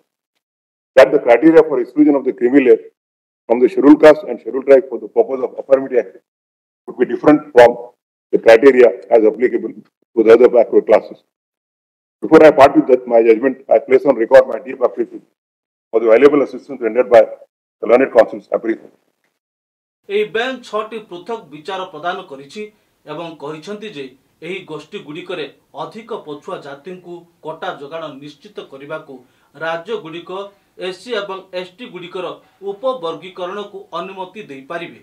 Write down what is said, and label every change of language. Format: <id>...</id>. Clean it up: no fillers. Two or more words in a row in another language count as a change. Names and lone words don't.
<en>That the criteria for exclusion of the creamy layer from the scheduled caste and scheduled tribe for the purpose of affirmative action would be different from the criteria as applicable to the other backward classes. Before I part with that, my judgment, I place on record my deep appreciation for the valuable assistance rendered by the learned counsels appreciation.</en> <or>ଏହି ବେଞ୍ଚ 6ଟି ପୃଥକ ବିଚାର ପ୍ରଦାନ କରିଛି ଏବଂ କହିଛନ୍ତି ଯେ ଏହି ଗୋଷ୍ଠୀ ଗୁଡ଼ିକରେ ଅଧିକ ପଛୁଆ ଜାତିଙ୍କୁ କୋଟା ଯୋଗାଣ ନିଶ୍ଚିତ କରିବାକୁ ରାଜ୍ୟଗୁଡ଼ିକ ଏସସି ଏବଂ ଏସଟି ଗୁଡ଼ିକର ଉପବର୍ଗୀକରଣକୁ ଅନୁମତି ଦେଇପାରିବେ।</or>